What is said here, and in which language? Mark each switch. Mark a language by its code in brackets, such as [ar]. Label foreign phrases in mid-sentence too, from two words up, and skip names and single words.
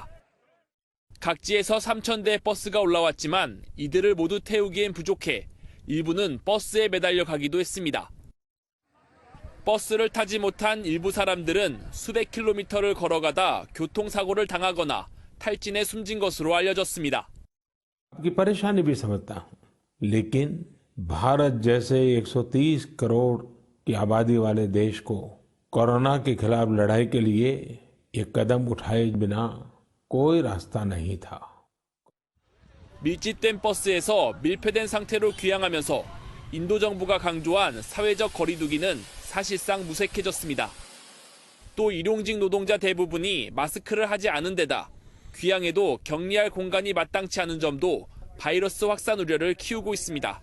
[ko] 각지에서 3,000대의 버스가 올라왔지만 이들을 모두 태우기엔 부족해 일부는 버스에 매달려 가기도 했습니다. 버스를 타지 못한 일부 사람들은 수백 킬로미터를 걸어가다 교통사고를 당하거나 탈진에 숨진 것으로 알려졌습니다. [hi] आपकी परेशानी भी समझता हूं, लेकिन भारत जैसे 130 करोड़ की आबादी वाले देश को कोरोना के खिलाफ लड़ाई के लिए ये कदम उठाए बिना कोई रास्ता नहीं था. [ko] 밀집된 버스에서 밀폐된 상태로 귀향하면서 인도 정부가 강조한 사회적 거리두기는 사실상 무색해졌습니다. 또 일용직 노동자 대부분이 마스크를 하지 않은 데다 귀향에도 격리할 공간이 마땅치 않은 점도 바이러스 확산 우려를 키우고 있습니다.